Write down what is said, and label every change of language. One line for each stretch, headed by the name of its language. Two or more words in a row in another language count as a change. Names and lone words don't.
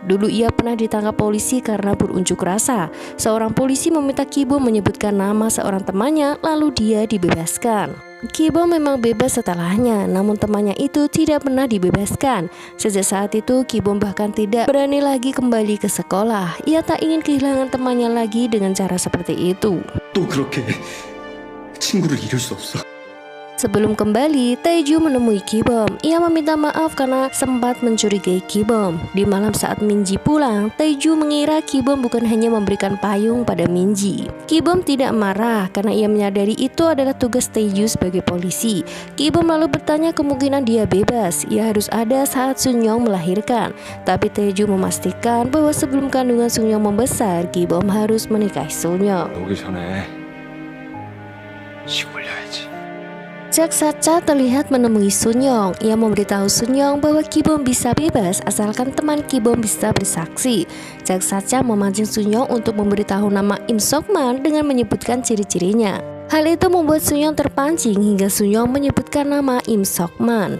Indonesian: Dulu ia pernah ditangkap polisi karena berunjuk rasa. Seorang polisi meminta Ki-bom menyebutkan nama seorang temannya, lalu dia dibebaskan. Ki-bom memang bebas setelahnya, namun temannya itu tidak pernah dibebaskan. Sejak saat itu, Ki-bom bahkan tidak berani lagi kembali ke sekolah. Ia tak ingin kehilangan temannya lagi dengan cara seperti itu.
Korean: 또 그렇게 친구를 잃을 수 없어.
Indonesian: Sebelum kembali, Taeju menemui Ki-bom. Ia meminta maaf karena sempat mencurigai Ki-bom. Di malam saat Minji pulang, Taeju mengira Ki-bom bukan hanya memberikan payung pada Minji. Ki-bom tidak marah karena ia menyadari itu adalah tugas Taeju sebagai polisi. Ki-bom lalu bertanya kemungkinan dia bebas. Ia harus ada saat Sun-young melahirkan. Tapi Taeju memastikan bahwa sebelum kandungan Sun-young membesar, Ki-bom harus menikahi Sun-young.
Korean: 오기 전에 쉬고 올려야지.
Indonesian: Jae Sacha terlihat menemui Sun-young. Ia memberitahu Sun-young bahwa Ki-bom bisa bebas asalkan teman Ki-bom bisa bersaksi. Jae Sacha memancing Sun-young untuk memberitahu nama Im Sokman dengan menyebutkan ciri-cirinya. Hal itu membuat Sun-young terpancing hingga Sun-young menyebutkan nama Im Sokman.